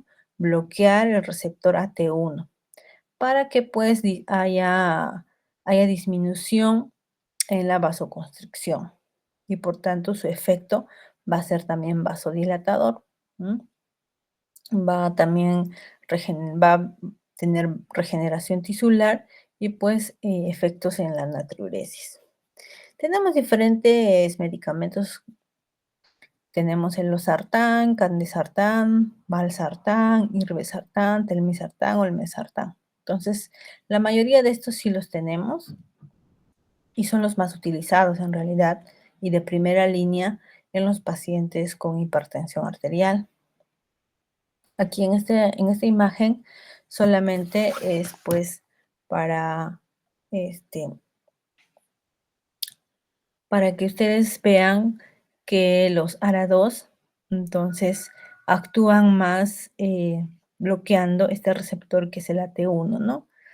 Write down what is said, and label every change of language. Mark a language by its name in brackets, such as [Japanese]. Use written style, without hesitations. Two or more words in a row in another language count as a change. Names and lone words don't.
[Spanish] Bloquear el receptor AT1 para que pues haya disminución en la vasoconstricción y por tanto su efecto va a ser también vasodilatador. ¿M? Va también va a tener regeneración tisular y pues efectos en la natriuresis. Tenemos diferentes medicamentos. Tenemos el losartán, candesartán, valsartán, irbesartán, telmisartán o el mesartán. Entonces, la mayoría de estos sí los tenemos y son los más utilizados en realidad y de primera línea en los pacientes con hipertensión arterial. Aquí en esta imagen solamente es pues para, este, para que ustedes vean que los ARA2 entonces actúan más bloqueando este receptor que es el AT1, ¿no?